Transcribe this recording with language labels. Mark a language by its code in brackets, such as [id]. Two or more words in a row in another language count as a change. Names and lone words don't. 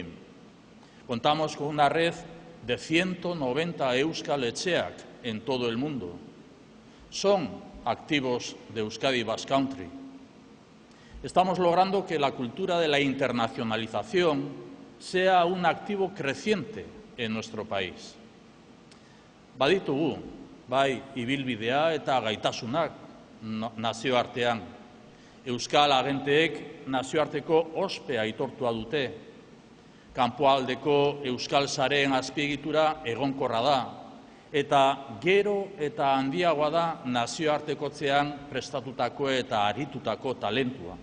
[es] Contamos con una red de 190 Euskal Etxeak en todo el mundo. Son activos de Euskadi Basque Country. Estamos logrando que la cultura de la internacionalización sea un activo creciente en nuestro país. [eu] Baditugu, bai ibilbidea eta gaitasunak nazioartean. Euskal agenteek nazioarteko ospe aitortua dute. Kanpoaldeko Euskal sareen azpiegitura egonkorra da, eta gero eta handiagoa da nazioartekotzean prestatutako eta aritutako talentua.